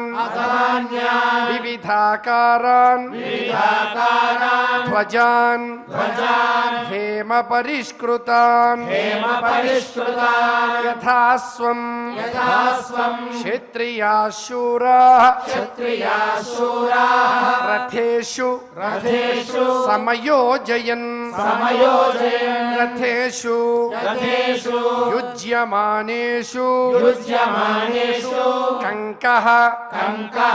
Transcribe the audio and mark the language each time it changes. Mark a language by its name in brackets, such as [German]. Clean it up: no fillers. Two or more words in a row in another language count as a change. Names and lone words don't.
[Sanskrit] అథాన్యాన్ వివిధాకారాన్ వివిధాకారాన్ ధ్వజాన్ ధ్వజాన్ హేమ పరిష్కృతాన్ హేమ పరిష్కృతాన్ యథాస్వం యథాస్వం క్షత్రియాశూరాః क्षत्रियाः शूराः रथेषु रथेषु समयोजयन् समयोजयन् रथेषु रथेषु युज्यमानेषु युज्यमानेषु कङ्कः कङ्कः